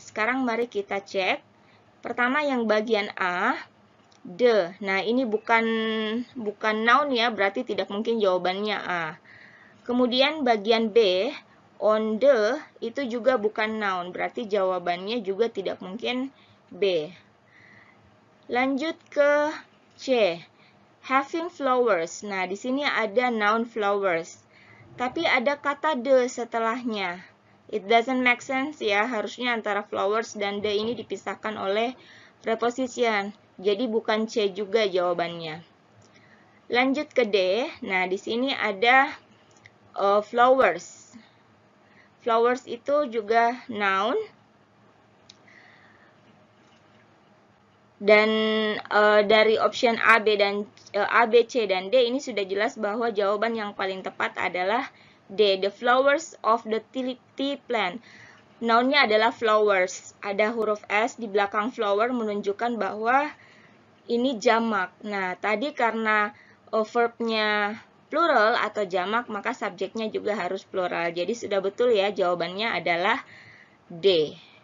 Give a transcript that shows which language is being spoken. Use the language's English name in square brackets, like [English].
[Indonesian] Sekarang mari kita cek. Pertama yang bagian A, the. Nah, ini bukan noun ya, berarti tidak mungkin jawabannya A. Kemudian bagian B, on the, itu juga bukan noun, berarti jawabannya juga tidak mungkin B. Lanjut ke C, [English] having flowers. [Indonesian] Nah, di sini ada noun flowers, tapi ada kata the setelahnya. [English] It doesn't make sense [Indonesian] ya, harusnya antara flowers dan the ini dipisahkan oleh preposition. Jadi bukan C juga jawabannya. Lanjut ke D. Nah, di sini ada flowers. Flowers itu juga noun. Dan dari option A, B, C, dan D ini sudah jelas bahwa jawaban yang paling tepat adalah D. [English] The flowers of the tea plant. [Indonesian] Nounnya adalah flowers. Ada huruf S di belakang flower menunjukkan bahwa ini jamak. Nah, tadi karena verbnya plural atau jamak, maka subjeknya juga harus plural. Jadi sudah betul ya, jawabannya adalah D.